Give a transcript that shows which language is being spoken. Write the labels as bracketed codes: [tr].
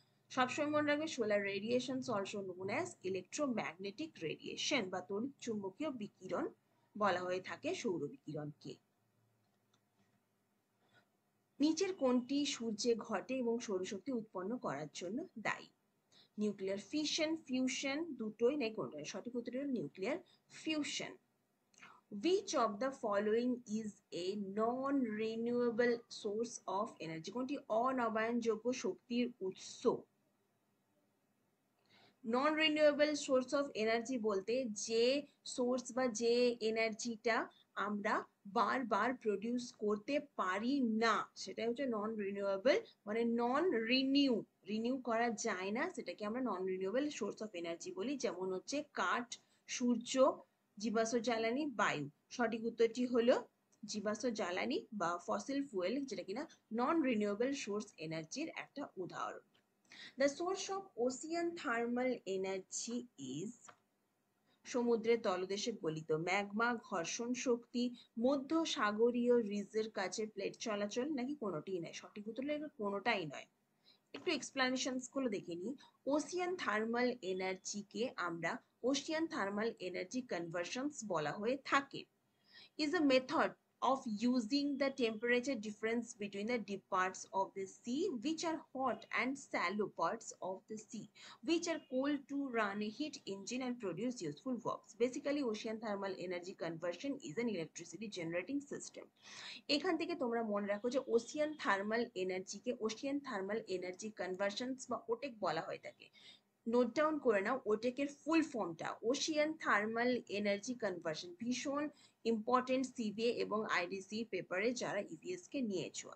[bn] সবসময় মনে রাখবে [en] solar radiations also known as electromagnetic radiation [bn] বা তড়িৎ চুম্বকীয় বিকিরণ বলা হয়ে থাকে সৌর বিকিরণকে। নিচের কোনটি সূর্যে ঘটে এবং সৌরশক্তি উৎপন্ন করার জন্য দায়ী? নিউক্লিয়ার ফিশন, ফিউশন, দুটোই নাই কোনটা? সঠিক উত্তর হলো nuclear fusion. [en] Which of the following is a non-renewable source of energy? [bn] কোনটি অনবায়নযোগ্য শক্তির উৎস? নন রিনিউয়েবল সোর্স অফ এনার্জি বলতে যে সোর্স বা যে এনার্জিটা আমরা বারবার প্রডিউস করতে পারি না, সেটা হচ্ছে নন রিনিউয়েবল, মানে নন রিনিউ করা যায় না, সেটাকে আমরা নন রিনিউয়েবল সোর্স অফ এনার্জি বলি। যেমন হচ্ছে কাঠ, সূর্য, জীবাশ্ম জ্বালানি, বায়ু। সঠিক উত্তরটি হলো জীবাশ্ম জ্বালানি বা ফসিল ফুয়েল, যেটা কিনা নন রিনিউয়েবল সোর্স এনার্জির একটা উদাহরণ। [en] the source of ocean thermal energy is [bn] সমুদ্রের তলদেশে গলিত ম্যাগমা, ঘর্ষণ শক্তি, মধ্য সাগরীয় রিজের কাছে প্লেট চলাচল, নাকি কোনোটিই নয়? সঠিক উত্তর হলো কোনোটাই নয়। একটু এক্সপ্লানেশনস গুলো দেখে নিই। ওশিয়ান থার্মাল এনার্জিকে আমরা ওশিয়ান থার্মাল এনার্জি কনভার্সনস বলা হয়ে থাকে। [en] Is a method of using the temperature difference between the deep parts of the sea, which are hot, and shallow parts of the sea, which are cold, to run a heat engine and produce useful works. Basically, ocean thermal energy conversion is an electricity generating system. [bn] এখান থেকে তোমরা মনে রাখো যে Ocean thermal এনার্জিকে Ocean thermal energy conversions বা ওটেক বলা হয়ে থাকে। নোট ডাউন করে নাও ওটেকের ফুল ফর্মটা, ওশিয়ান থার্মাল এনার্জি কনভার্সন। ভীষণ ইম্পর্টেন্ট সিবিএ এবং আইডিসি পেপারে যারা ইভিএস কে নিয়েছো।